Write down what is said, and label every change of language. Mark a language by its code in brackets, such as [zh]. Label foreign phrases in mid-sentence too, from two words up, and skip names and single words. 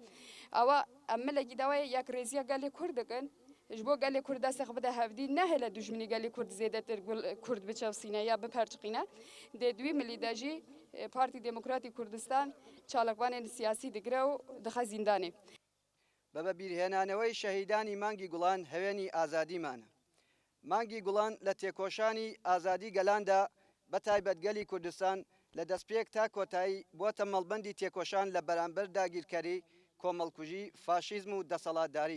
[ku] Ewa em milekî dawayê yekrêziya gelê Kurd dikin ji bo gelê Kurd destê xwe bide hevdî nehêle dijminî gelê Kurd zêdetir Kurd biçevsîne ya biperçiqîne dê dûî millî de jî Partî Demokratîk Kurdistan çalakvanên siyasî digire û dixe zîndanê. [ckb] بە بەبیرهێنانەوەی شەهیدانی مانگی گوڵان هەوێنی ئازادیمانە. مانگی گوڵان لە تێکۆشانی ئازادی گەلاندا بە تایبەتگەلی کوردستان لە دەستپێک تا کۆتایی بووەتە مەڵبەندی تێکۆشان لە بەرامبەر داگیرکەری کۆمەڵکوژی فاشیزم و دەسەڵاتداری.